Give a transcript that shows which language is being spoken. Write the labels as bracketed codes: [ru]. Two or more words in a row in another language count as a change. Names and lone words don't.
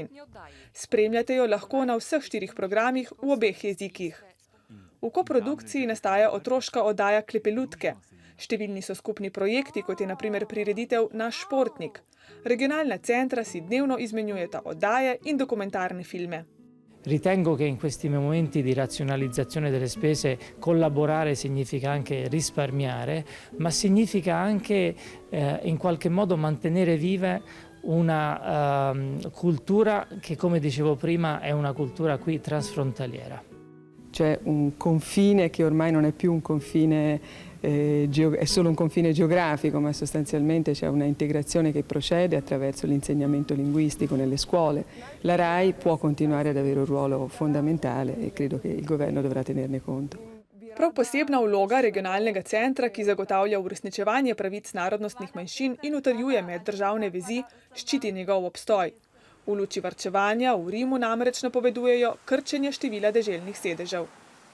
[sl] Spremljate jo lahko na vseh 4 programih v obeh jezikih. V koprodukciji nastaja otroška oddaja Klepelutke. Številni so skupni projekti, kot je na primer prireditev Naš športnik. Regionalna centra si dnevno izmenjujeta oddaje in dokumentarne filme. [it] Ritengo che in questi momenti di razionalizzazione delle spese collaborare significa anche risparmiare, ma significa anche in qualche modo mantenere viva una cultura che, come dicevo prima, è una cultura qui transfrontaliera. C'è un confine che ormai non è più un confine, è solo un confine geografico, ma sostanzialmente c'è una integrazione che procede attraverso l'insegnamento linguistico nelle scuole. La RAI può continuare ad avere un ruolo fondamentale e credo che il governo dovrà tenerne conto. [sl] Prav posebna vloga regionalnega centra, ki zagotavlja uresničevanje pravic narodnostnih manjšin in utrjuje meddržavne vezi, ščiti njegov obstoj. V luči varčevanja v Rimu namreč napovedujejo krčenje števila deželnih sedežev.